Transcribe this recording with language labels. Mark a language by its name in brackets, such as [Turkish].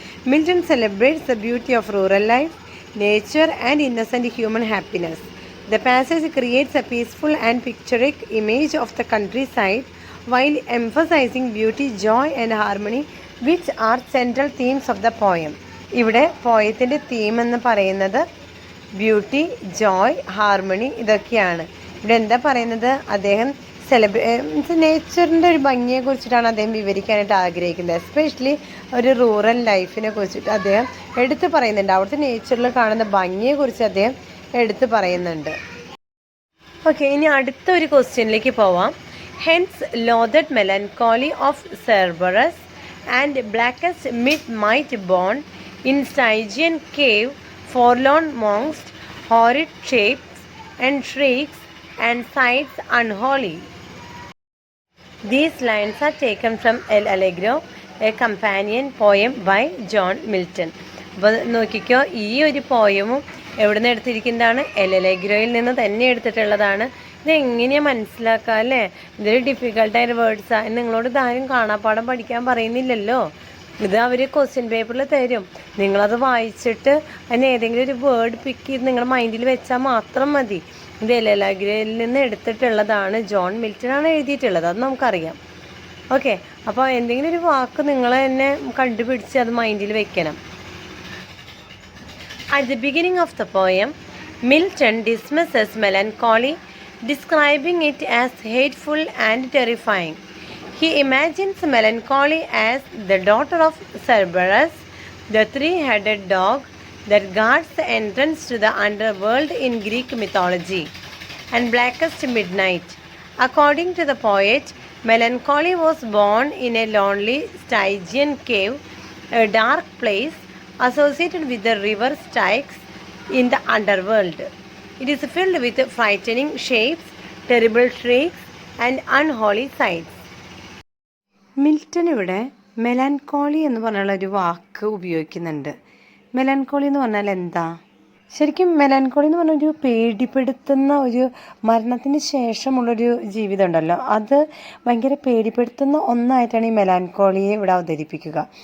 [English] Milton celebrates the beauty of rural life, nature and innocent human happiness. The passage creates a peaceful and picturesque image of the countryside while emphasizing beauty, joy and harmony, which are central themes of the poem. [Malayalam] ഇവിടെ പോയത്തിൻ്റെ theme എന്ന് പറയുന്നത് beauty, Joy, harmony ഇതൊക്കെയാണ്. ഇവിടെ എന്താ പറയുന്നത്, അദ്ദേഹം നേച്ചറിൻ്റെ ഒരു ഭംഗിയെ കുറിച്ചിട്ടാണ് അദ്ദേഹം വിവരിക്കാനായിട്ട് ആഗ്രഹിക്കുന്നത്. എസ്പെഷ്യലി ഒരു റൂറൽ ലൈഫിനെ കുറിച്ചിട്ട് അദ്ദേഹം എടുത്തു പറയുന്നുണ്ട്. അവിടുത്തെ നേച്ചറിൽ കാണുന്ന ഭംഗിയെക്കുറിച്ച് അദ്ദേഹം എടുത്തു പറയുന്നുണ്ട്. ഓക്കെ, ഇനി അടുത്ത ഒരു ക്വസ്റ്റ്യനിലേക്ക് പോവാം. [English] Hence loathed melancholy of Cerberus and blackest midnight born in Stygian cave forlorn monks, horrid shapes and shrieks and sights unholy. These lines are taken from El Allegro, a companion poem by John Milton. [Malayalam] അപ്പോൾ നോക്കിക്കോ, ഈ ഒരു പോയമും എവിടെ നിന്ന് എടുത്തിരിക്കുന്നതാണ്? L അലെഗ്രോയിൽ നിന്ന് തന്നെ എടുത്തിട്ടുള്ളതാണ്. ഇതെങ്ങനെയാണ് മനസ്സിലാക്കുക അല്ലേ? ഇതൊരു ഡിഫിക്കൽട്ടായ വേർഡ്സാണ്. നിങ്ങളോട് ഇതാരും കാണാപ്പാഠം പഠിക്കാൻ പറയുന്നില്ലല്ലോ. ഇത് അവർ ക്വസ്റ്റ്യൻ പേപ്പറിൽ തരും. നിങ്ങളത് വായിച്ചിട്ട് അതിന് ഏതെങ്കിലും ഒരു വേർഡ് പിക്ക് ചെയ്ത് നിങ്ങളുടെ മൈൻഡിൽ വെച്ചാൽ മാത്രം മതി. ഇത് എൽ അലെഗ്രോയിൽ നിന്ന് എടുത്തിട്ടുള്ളതാണ്. ജോൺ മിൽട്ടൺ ആണ് എഴുതിയിട്ടുള്ളത്, അത് നമുക്കറിയാം. ഓക്കെ, അപ്പോൾ എന്തെങ്കിലും ഒരു വാക്ക് നിങ്ങൾ തന്നെ കണ്ടുപിടിച്ച് അത് മൈൻഡിൽ വെക്കണം. [English] At the beginning of the poem, Milton dismisses melancholy, describing it as hateful and terrifying. He imagines melancholy as the daughter of Cerberus, the three-headed dog that guards the entrance to the underworld in Greek mythology, and blackest midnight. According to the poet, melancholy was born in a lonely Stygian cave, a dark place associated with the river Styx in the underworld. It is filled with frightening shapes, terrible shrieks, and unholy sights. [Malayalam] Milton ഇവിടെ മെലാൻകോളി എന്ന് പറഞ്ഞുള്ള ഒരു വാക്ക് ഉപയോഗിക്കുന്നുണ്ട്. മെലാൻകോളി എന്ന് പറഞ്ഞാൽ എന്താ? ശരിക്കും മെലാൻകോളി എന്ന് പറഞ്ഞ ഒരു പേടിപ്പെടുത്തുന്ന ഒരു മരണത്തിന് ശേഷമുള്ളൊരു ജീവിതം ഉണ്ടല്ലോ, അത് ഭയങ്കര പേടിപ്പെടുത്തുന്ന ഒന്നായിട്ടാണ് ഈ മെലാൻകോളിയെ ഇവിടെ അവതരിപ്പിക്കുക.